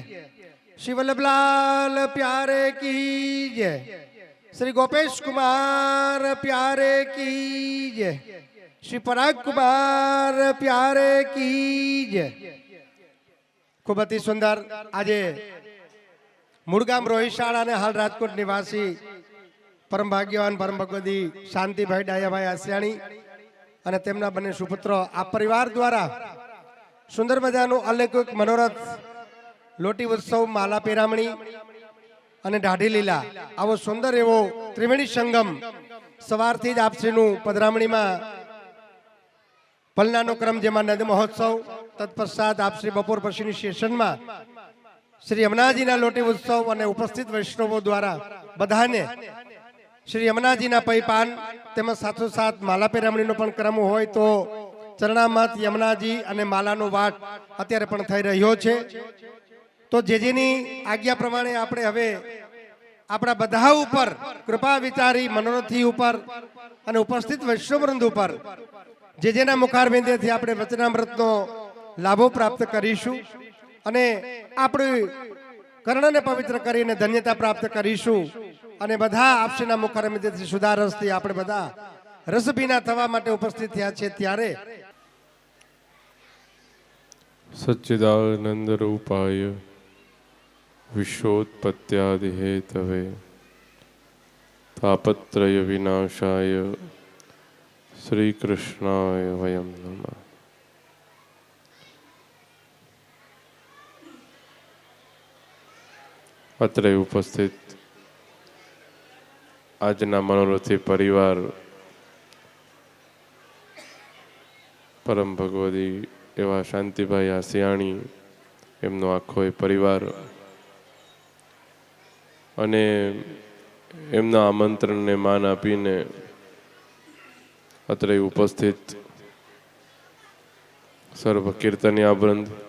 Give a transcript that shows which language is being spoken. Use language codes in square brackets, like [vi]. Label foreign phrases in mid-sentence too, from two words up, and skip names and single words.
[hi] श्री वल्लभलाल प्यारे की जय। श्री गोपेश कुमार प्यारे की जय। श्री पराग कुमार प्यारे की जय। [gu] ખૂબ અતિ સુંદર આજ મૂળગામ રોહિશાળા ને હાલ રાજકોટ નિવાસી પરમ ભાગ્યવાન પરમ ભગવતી શાંતિભાઈ ડાયાભાઈ આસિયાણી અને તેમના બંને સુપુત્રો આ પરિવાર દ્વારા સુંદર મજાનું અલૌકિક મનોરથ લોટી ઉત્સવ માલા પેરામણી અને દાઢી લીલા આવો સુંદર એવો ત્રિવેણી સંગમ સવારથી જ આપશ્રીનું પધરામણીમાં પલનાનો ક્રમ જેમાં નદ મહોત્સવ તત્પશ્ચાત આપશ્રી બપોર પછીની સેશનમાં શ્રી યમુનાજીના લોટી ઉત્સવ અને ઉપસ્થિત વૈષ્ણવો દ્વારા બધાને શ્રી યમુનાજી પૈ પાન તેમ સાથોસાથ માલા પેરામણીનો પણ ક્રમ હોય તો ચરણામત યમુનાજી અને માલાનો વાટ અત્યારે પણ થઈ રહ્યો છે। તો જેજેની આજ્ઞા પ્રમાણે આપણે હવે આપણા બધા ઉપર કૃપા વિચારી મનોરથી ઉપર અને ઉપસ્થિત વૈષ્ણવવૃંદ ઉપર જેજેના મુખારવિંદેથી આપણે વચનામૃતનો લાભો પ્રાપ્ત કરીશું અને આપણી કર્ણને પવિત્ર કરીને ધન્યતા પ્રાપ્ત કરીશું અને બધા આપશ્રીના મુખારવિંદેથી સુધા રસથી આપણે બધા રસભીના થવા માટે ઉપસ્થિત થયા છે ત્યારે [sa] सच्चिदानंद रूपाय विश्वोत्पत्यादि हेतवे तापत्रय विनाशाय श्री कृष्णाय वयं नमः। [gu] અત્ર ઉપસ્થિત આજના મનોરથી પરિવાર પરમ ભગવતી એવા શાંતિભાઈ આસિયાણી એમનો આખો એ પરિવાર અને એમના આમંત્રણને માન આપીને અત્રે ઉપસ્થિત સર્વ કીર્તનિયા વૃંદ